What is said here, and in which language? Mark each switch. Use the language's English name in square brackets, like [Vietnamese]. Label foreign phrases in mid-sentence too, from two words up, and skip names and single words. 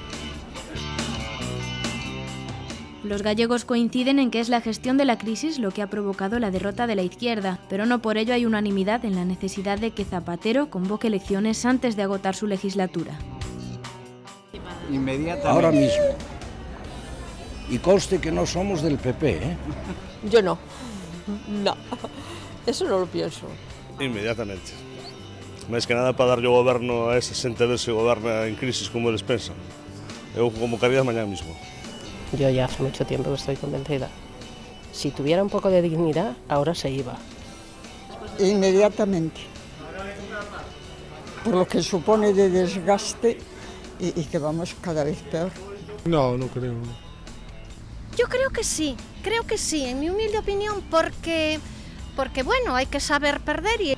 [Spanish] Los gallegos coinciden en que es la gestión de la crisis lo que ha provocado la derrota de la izquierda, pero no por ello hay unanimidad en la necesidad de que Zapatero convoque elecciones antes de agotar su legislatura. Inmediatamente. Ahora mismo. Y conste que no somos del PP, ¿eh? Yo no. No. Eso no lo pienso. Inmediatamente. [Galician] Máis que nada para darlle o goberno a esa xente a ver se goberna en crisis como eles pensan. Eu convocaría mañá mismo. [Spanish] Yo ya hace mucho tiempo que estoy convencida. Si tuviera un poco de dignidad, ahora se iba. Inmediatamente. Por lo que supone de desgaste y que vamos cada vez peor. No, no creo. Yo creo que sí, en mi humilde opinión, porque bueno, hay que saber perder y...